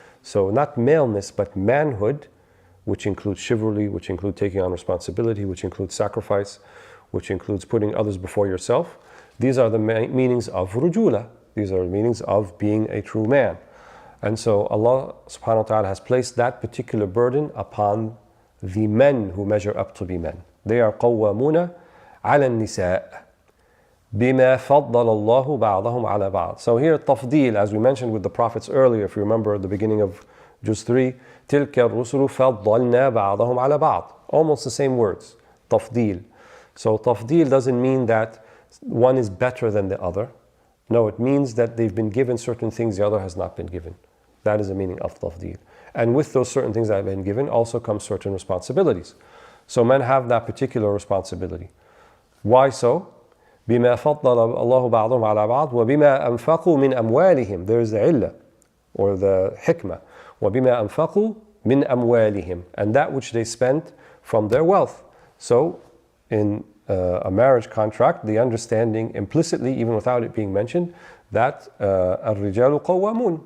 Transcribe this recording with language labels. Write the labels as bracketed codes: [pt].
[en] So not maleness, but manhood, which includes chivalry, which includes taking on responsibility, which includes sacrifice, which includes putting others before yourself. These are the meanings of rujula. These are the meanings of being a true man. And so Allah subhanahu wa ta'ala has placed that particular burden upon the men who measure up to be men. They are [ar] قوامون على النساء بما فضل الله بعضهم على بعض. [en] So here tafdeel, as we mentioned with the prophets earlier, if you remember at the beginning of Juz 3, [ar] تلك الرسل فضلنا بعضهم على بعض. [en] Almost the same words, tafdeel. So tafdeel doesn't mean that one is better than the other. No, it means that they've been given certain things the other has not been given. That is the meaning of tafdeel. And with those certain things that have been given also come certain responsibilities. So men have that particular responsibility. Why so? [ar] بما فضل الله بعضهم على بعض وبما أنفقوا من أموالهم. [en] There is the illah or the hikmah. [ar] وبما أنفقوا من أموالهم. [en] And that which they spent from their wealth. So in a marriage contract, the understanding implicitly, even without it being mentioned, that [ar] الرجال قوامون.